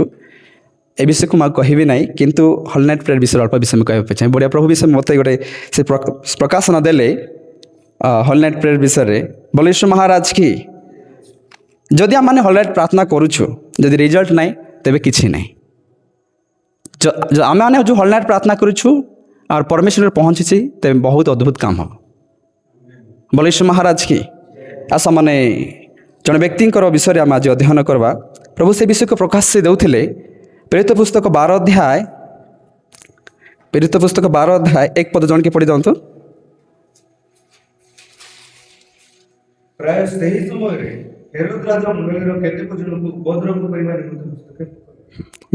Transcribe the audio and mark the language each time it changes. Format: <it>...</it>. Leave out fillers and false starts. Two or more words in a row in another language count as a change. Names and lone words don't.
<or>ଏ ବିଷୟକୁ ମୁଁ କହିବି ନାହିଁ, କିନ୍ତୁ</or> <en>whole night prayer</en> <or>ବିଷୟରେ ଅଳ୍ପ ବିଷୟ ମୁଁ କହିବାକୁ ଚାହେଁ। ବଢ଼ିଆ ପ୍ରଭୁ ବିଷୟ ମୋତେ ଗୋଟେ ସେ ପ୍ରକାଶନ ଦେଲେ</or> <en>whole night prayer</en> <or>ବିଷୟରେ। ବୋଲ ଈଶ୍ୱର ମହାରାଜ କି ଯଦି ଆମମାନେ ହଲନାଇଟ୍ ପ୍ରାର୍ଥନା କରୁଛୁ, ଯଦି ରେଜଲ୍ଟ ନାହିଁ, ତେବେ କିଛି ନାହିଁ। ଆମେମାନେ ଯେଉଁ ହଲନାଇଟ୍ ପ୍ରାର୍ଥନା କରୁଛୁ ଆଉ ପରମେଶ୍ୱରର ପହଞ୍ଚିଛି, ସେମିତି ବହୁତ ଅଦ୍ଭୁତ କାମ ହବ। বলে ଈଶ୍ୱର ମହାରାଜ କି ଆସ ମାନେ ଜଣେ ବ୍ୟକ୍ତିଙ୍କର ବିଷୟରେ ଆମେ ଆଜି ଅଧ୍ୟୟନ କରିବା। ପ୍ରଭୁ ସେ ବିଷୟକୁ ପ୍ରକାଶ ସେ ଦେଉଥିଲେ। ପ୍ରେରିତ ପୁସ୍ତକ 12 ଅଧ୍ୟାୟ, ପ୍ରେରିତ ପୁସ୍ତକ 12 ଅଧ୍ୟାୟ 1 ପଦ ଜଣକେ ପଢ଼ି ଦିଅନ୍ତୁ। ପ୍ରାୟ ସେହି ସମୟରେ ହେରୋଦ ରାଜା ମଣ୍ଡଳୀର କେତେକ ଜଣଙ୍କୁ ଉପଦ୍ରବ କରିବା ନିମନ୍ତେ ହସ୍ତକ୍ଷେପ କଲେ।</or>